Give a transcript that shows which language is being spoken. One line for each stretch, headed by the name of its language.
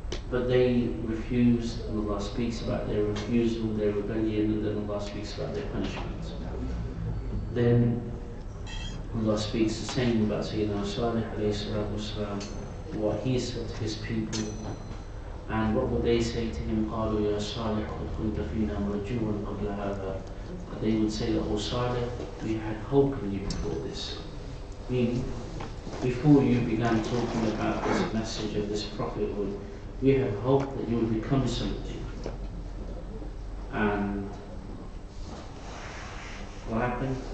English: But they refused, and Allah speaks about their refusal, their rebellion, and then Allah speaks about their punishment. Then Allah speaks the same about Sayyidina Salih alayhi salatu wasalam, what he said to his people, and what would they say to him?
Arabic: قالوا يا صالح قد كنت فينا مرجوا قبل هذا.
English: They would say that, "O Salih, we had hope in you before this." Meaning, before you began talking about this message of this prophethood, we had hoped that you would become something. And what happened?